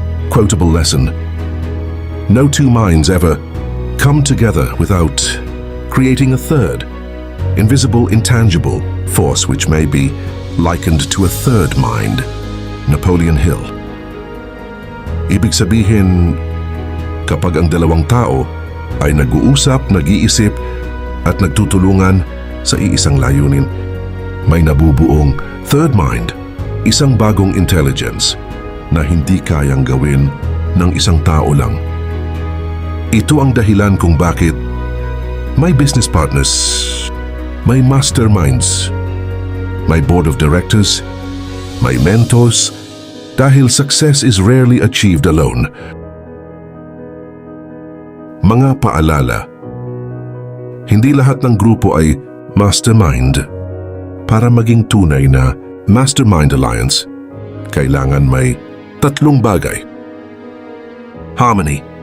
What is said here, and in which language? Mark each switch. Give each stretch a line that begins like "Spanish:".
English: Quotable lesson: no two minds ever come together without creating a third, invisible, intangible force which may be likened to a third mind. Napoleon Hill.
Filipino: Ibig sabihin, kapag ang dalawang tao ay nag-uusap, nag-iisip at nagtutulungan sa iisang layunin, may nabubuong third mind, isang bagong intelligence na hindi kayang gawin ng isang tao lang. Ito ang dahilan kung bakit may business partners, may masterminds, may board of directors, may mentors, dahil
English: success is rarely achieved alone.
Filipino: Mga paalala: hindi lahat ng grupo ay mastermind. Para maging tunay na mastermind alliance, kailangan may 3 bagay. Harmony.